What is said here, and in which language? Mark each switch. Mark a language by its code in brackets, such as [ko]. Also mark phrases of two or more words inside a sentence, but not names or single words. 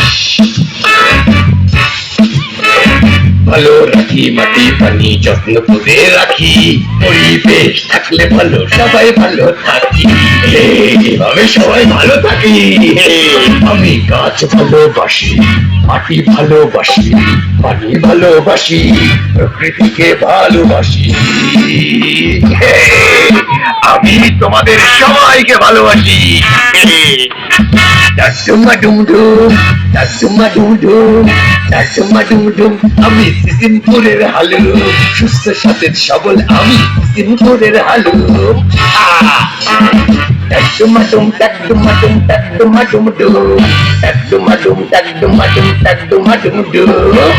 [bn] ভালো রাখি মাটি পানি যত্ন করে রাখি, পরিবেশ থাকলে ভালো সবাই ভালো থাকি, এইভাবে সবাই ভালো থাকি। আমি গাছ ভালোবাসি, মাটি ভালোবাসি, পানি ভালোবাসি, প্রকৃতিকে ভালোবাসি। আমি তোমাদের সবাইকে ভালোবাসি। আমি সিকিমপুরের হালু, সুস্থ সতেজ সবল আমি সিকিমপুরের হালু। টাকডুমাডুম টাকডুমাডুম টাকডুমাডুম ডুম, টাকডুমাডুম টাকডুমাডুম টাকডুমাডুম ডুম।